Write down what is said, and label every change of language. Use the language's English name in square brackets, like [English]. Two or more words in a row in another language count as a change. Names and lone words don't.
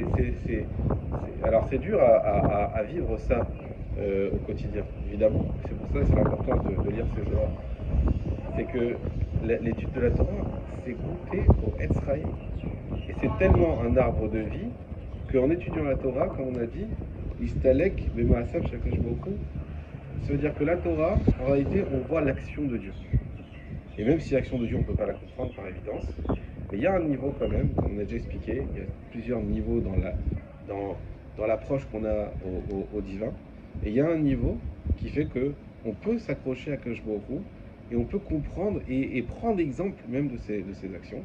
[French] Alors, c'est dur à vivre ça au quotidien, évidemment. C'est pour ça que c'est l'importance de lire ces œuvres. C'est que l'étude de la Torah, c'est goûter au [Hebrew] עץ חיים. [French] Et c'est tellement un arbre de vie qu'en étudiant la Torah, comme on a dit, [Hebrew] הסתלק במעשיו שהקדוש ברוך הוא, [French] ça veut dire que la Torah, en réalité, on voit l'action de Dieu. Et même si l'action de Dieu, on ne peut pas la comprendre par évidence, mais il y a un niveau quand même, comme on a déjà expliqué, il y a plusieurs niveaux dans l'approche qu'on a au divin. Et il y a un niveau qui fait qu'on peut s'accrocher à [Hebrew] קדוש ברוך הוא, [French] et on peut comprendre et prendre exemple même de ces actions.